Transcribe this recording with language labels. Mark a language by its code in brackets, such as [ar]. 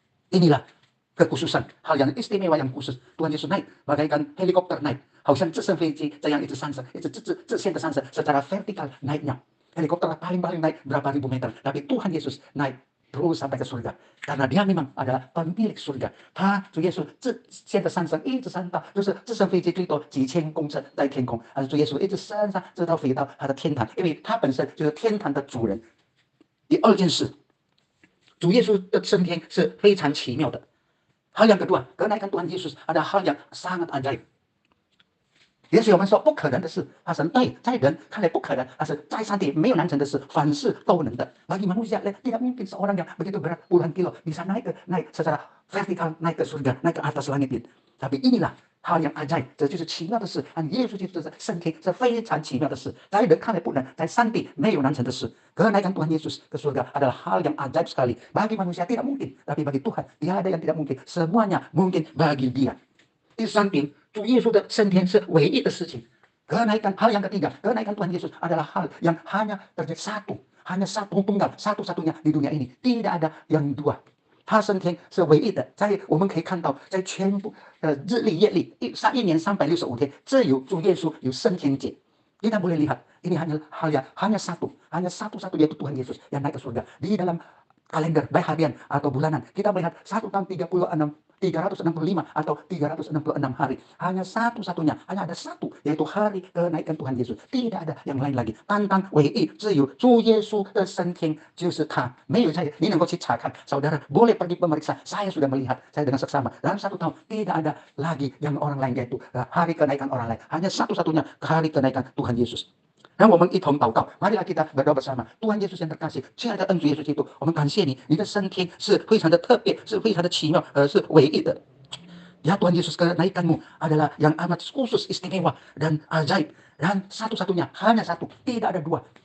[id] Inilah kekhususan hal yang istimewa yang khusus Tuhan Yesus naik bagaikan helikopter naik， [zh] 好像直升飞机这样一直上升，一直直线的上升 [id] secara vertikal naiknya. Helikopter paling naik berapa ribu meter, tapi Tuhan Yesus naik terus sampai ke surga karena dia memang adalah pemilik surga。 [zh] 他主耶稣直线的上升，一直升到就是直升飞机最多几千公尺在天空，而主耶稣一直升上，直到飞到他的天堂，因为他本身就是天堂的主人。第二件事，主耶稣的升天是非常奇妙的。 [id] hal yang kedua, kenaikan Tuhan Yesus ada hal yang sangat ajaib。 [zh] 也许我们说不可能的事发生，对，在人看来不可能，但是在上帝没有难成的事，凡事都能的。 [id] bagi manusia tidak mungkin seorang yang begitu berat puluhan kilo bisa naik secara vertikal naik ke surga, naik ke atas langit. Tapi inilah hal yang ajaib， [zh] 这就是奇妙的事。耶稣基督的升天是非常奇妙的事，在人看来不能，在上帝没有难成的事。 [id] kenaikan Tuhan Yesus ke surga adalah hal yang ajaib sekali. Bagi manusia tidak mungkin, tapi bagi Tuhan tiada yang tidak mungkin. Semuanya mungkin bagi Dia。 [zh] 第三点，主耶稣的升天是唯一的事情。 [id] kenaikan hal yang ketiga, kenaikan Tuhan Yesus adalah hal yang hanya terjadi hanya satu tunggal, satu-satunya di dunia ini, tidak ada yang dua。 [zh] 他升天是唯一的，在我们可以看到，在全部日历月历一年365天，只有主耶稣有升天节。 [id] Kita boleh lihat ini hanya satu yaitu Tuhan Yesus yang naik ke surga. Di dalam kalender baik harian atau bulanan kita melihat 1 tahun 365 atau 366 hari, hanya satu-satunya, hanya ada satu yaitu hari kenaikan Tuhan Yesus, tidak ada yang lain lagi。 [zh] 单单唯一只有主耶稣的升天就是他，没有saya。你能够去查看， [id] saudara boleh pergi pemeriksa， saya sudah melihat saya dengan seksama dalam 1 tahun tidak ada lagi yang orang lain yaitu hari kenaikan orang lain, hanya satu-satunya hari kenaikan Tuhan Yesus。 [zh] 让我们一同祷告， [id] marilah kita berdoa bersama。 Tuhan Yesus yang terkasih， [zh] 亲爱的恩主耶稣基督，我们感谢你，你的升天是非常的特别，是非常的奇妙，是唯一的。 [id] Ya Tuhan Yesus, kenaikanmu adalah yang amat khusus, istimewa dan ajaib, dan satu-satunya, hanya satu, tidak ada dua.